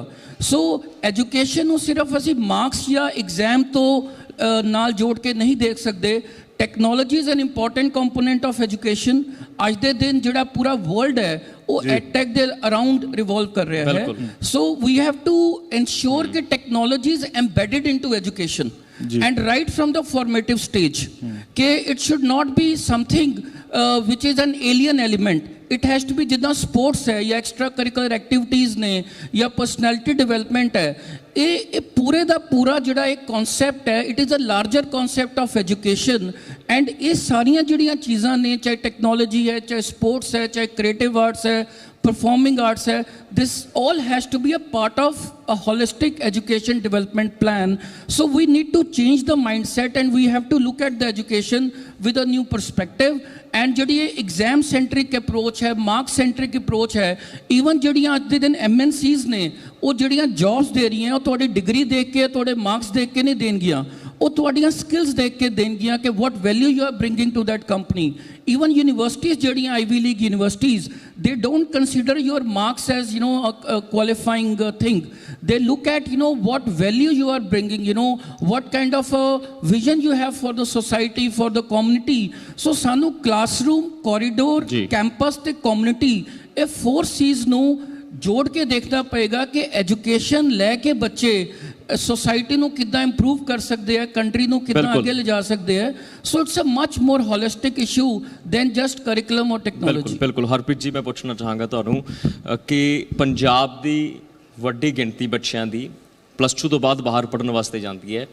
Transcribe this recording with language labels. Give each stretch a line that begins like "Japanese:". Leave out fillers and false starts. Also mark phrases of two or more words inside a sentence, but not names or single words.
Punjabi: ਸੋ ਐਜੂਕੇਸ਼ਨ ਨੂੰ ਸਿਰਫ ਅਸੀਂ ਮਾਰਕਸ ਜਾਂ ਐਗਜ਼ਾਮ ਤੋਂ ਨਾਲ ਜੋੜ ਕੇ ਨਹੀਂ ਦੇਖ ਸਕਦੇ।
English: Technology is an important component of education.
Punjabi: ਅੱਜ ਦੇ ਦਿਨ ਜਿਹੜਾ ਪੂਰਾ ਵਰਲਡ ਹੈ ਉਹ ਐਡਟੈਕ ਦੇ
English: around revolve
Punjabi: ਕਰ ਰਿਹਾ ਹੈ।
English: So we have to ensure ਕਿ technology is embedded into education and right from the formative stage ਕਿ it should not be something which is an alien element. It has to be
Punjabi: ਜਿੱਦਾਂ ਸਪੋਰਟਸ ਹੈ ਜਾਂ
English: extra curricular activities
Punjabi: ਨੇ ਜਾਂ
English: personality development
Punjabi: ਹੈ, ਇਹ ਪੂਰੇ ਦਾ ਪੂਰਾ ਜਿਹੜਾ ਇੱਕ ਕਨਸੈਪਟ ਹੈ,
English: it is a larger concept of education.
Punjabi: ਐਂਡ ਇਹ ਸਾਰੀਆਂ ਜਿਹੜੀਆਂ ਚੀਜ਼ਾਂ ਨੇ, ਚਾਹੇ ਟੈਕਨੋਲੋਜੀ ਹੈ, ਚਾਹੇ ਸਪੋਰਟਸ ਹੈ, ਚਾਹੇ
English: creative arts
Punjabi: ਹੈ,
English: performing arts hai, this all has to be a part of a holistic education development plan. So we need to change the mindset and we have to look at the education with a new perspective.
Punjabi: And ਜਿਹੜੀ ਇਹ
English: exam centric approach
Punjabi: ਹੈ,
English: mark centric approach
Punjabi: ਹੈ, even ਜਿਹੜੀਆਂ ਅੱਜ ਦੇ ਦਿਨ MNCs ਨੇ ਉਹ ਜਿਹੜੀਆਂ jobs ਦੇ ਰਹੀਆਂ ਉਹ ਤੁਹਾਡੀ ਡਿਗਰੀ ਦੇਖ ਕੇ, ਤੁਹਾਡੇ ਮਾਰਕਸ ਦੇਖ ਕੇ ਨਹੀਂ ਦੇਣਗੀਆਂ, ਉਹ ਤੁਹਾਡੀਆਂ ਸਕਿੱਲਸ ਦੇਖ ਕੇ ਦੇਣਗੀਆਂ ਕਿ
English: what value you are bringing to that company. Even universities ਜਿਹੜੀਆਂ Ivy League universities, they don't consider your marks as qualifying thing. They look at what value you are bringing, what kind of a vision you have for the society, for the community.
Punjabi: So ਸਾਨੂੰ
English: classroom, corridor, campus
Punjabi: ਤੇ community, ਇਹ 4 C's ਨੂੰ ਜੋੜ ਕੇ ਦੇਖਣਾ ਪਏਗਾ ਕਿ ਐਜੂਕੇਸ਼ਨ ਲੈ ਕੇ ਬੱਚੇ ਸੋਸਾਇਟੀ ਨੂੰ ਕਿੱਦਾਂ ਇੰਪਰੂਵ ਕਰ ਸਕਦੇ ਆ, ਕੰਟਰੀ ਨੂੰ ਕਿੱਦਾਂ ਅੱਗੇ ਲਿਜਾ ਸਕਦੇ ਆ।
English: So it's a much more holistic issue than just curriculum ਔਰ ਟੈਕਨੋਲੋਜੀ।
Punjabi: ਬਿਲਕੁਲ ਹਰਪ੍ਰੀਤ ਜੀ, ਮੈਂ ਪੁੱਛਣਾ ਚਾਹਾਂਗਾ ਤੁਹਾਨੂੰ ਕਿ ਪੰਜਾਬ ਦੀ ਵੱਡੀ ਗਿਣਤੀ ਬੱਚਿਆਂ ਦੀ +2 ਤੋਂ ਬਾਅਦ ਬਾਹਰ ਪੜ੍ਹਨ ਵਾਸਤੇ ਜਾਂਦੀ ਹੈ।